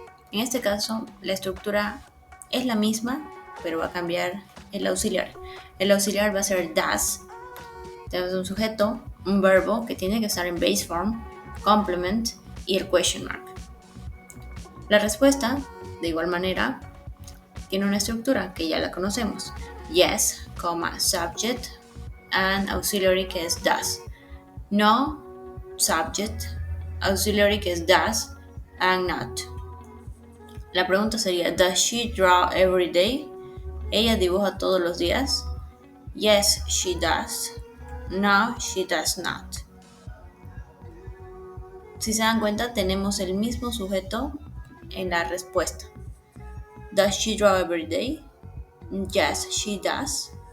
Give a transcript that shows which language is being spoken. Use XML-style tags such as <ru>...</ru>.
<es>En este caso, la estructura es la misma, pero va a cambiar el auxiliar. El auxiliar va a ser does. Tenemos un sujeto, un verbo que tiene que estar en base form, complement y el</es> <en>question mark.</en> <es>La respuesta, de igual manera, tiene una estructura que ya la conocemos.</es> <en>Yes, subject and auxiliary</en> <es>que es</es> <en>does. No, subject, auxiliary</en> <es>que es</es> <en>does and not.</en> <es>La pregunta sería,</es> <en>does she draw every day?</en> <es>¿Ella dibuja todos los días?</es> <en>Yes, she does. No, she does not.</en> <es>Si se dan cuenta, tenemos el mismo sujeto en la respuesta.</es> <en>Does she draw every day? Yes, she does.</en>